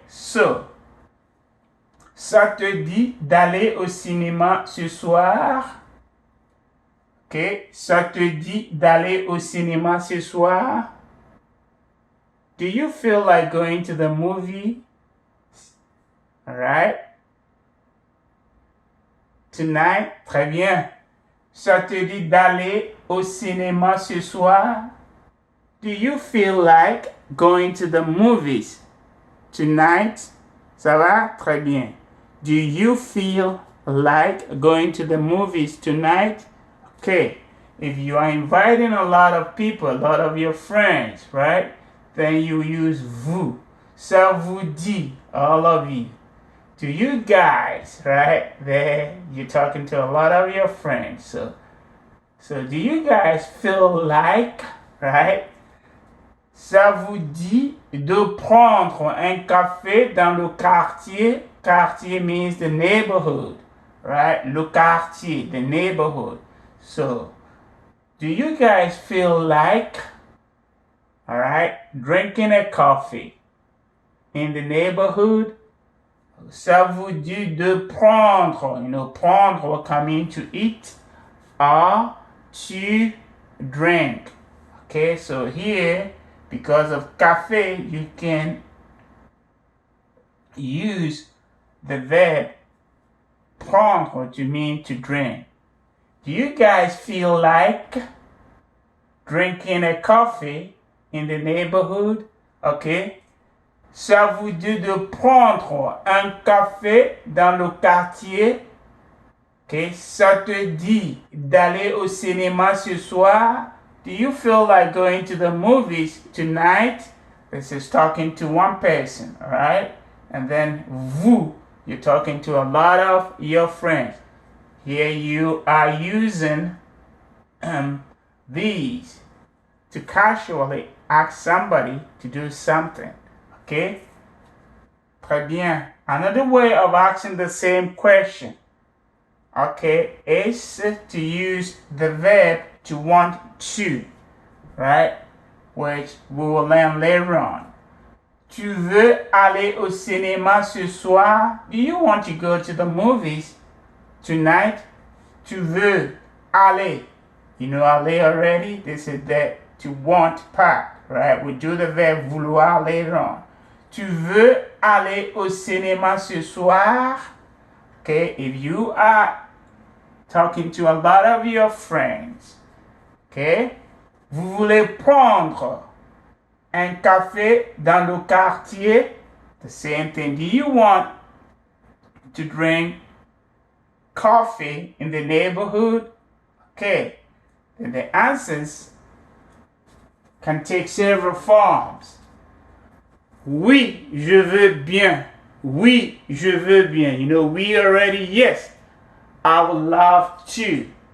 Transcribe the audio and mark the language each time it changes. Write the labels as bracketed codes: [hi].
[fr] So, ça te dit d'aller au cinéma ce soir? Ok, ça te dit d'aller au cinéma ce soir? [en] Do you feel like going to the movie? Alright? Tonight? [fr] Très bien. Ça te dit d'aller au cinéma ce soir? [en] Do you feel like going to the movies tonight? [fr] Ça va? Très bien. [en] Do you feel like going to the movies tonight? Okay, if you are inviting a lot of people, a lot of your friends, right? Then you use vous. [fr] Ça vous dit, [en] all of you. To you guys, right? There, you're talking to a lot of your friends. So do you guys feel like, right? [fr] Ça vous dit de prendre un café dans le quartier. [en] Quartier means the neighborhood, right? Le quartier, the neighborhood. So, do you guys feel like, alright, drinking a coffee in the neighborhood? [fr] Ça vous dit de prendre, prendre [en] will mean to eat or to drink. Okay, so here, because of café, you can use the verb prendre to mean to drink. Do you guys feel like drinking a coffee in the neighborhood? Okay. [fr] Ça vous dit de prendre un café dans le quartier? Okay. Ça te dit d'aller au cinéma ce soir? [en] Do you feel like going to the movies tonight? This is talking to one person, all right? And then vous, you're talking to a lot of your friends. Here you are using these to casually ask somebody to do something. Okay? [fr] Très bien. [en] Another way of asking the same question, okay, is to use the verb to want to, right? Which we will learn later on. [fr] Tu veux aller au cinéma ce soir? [en] Do you want to go to the movies tonight? [fr] Tu veux aller. [en] You know aller already? This is the to want part, right? We do the verb vouloir later on. [fr] Tu veux aller au cinéma ce soir? [en] Okay, if you are talking to a lot of your friends, okay? [fr] Vous voulez prendre un café dans le quartier? [en] The same thing. Do you want to drink coffee in the neighborhood? Okay. Then the answers can take several forms. [fr] Oui, je veux bien. [en] Oui, je veux bien. You know, we already, yes, I would love to.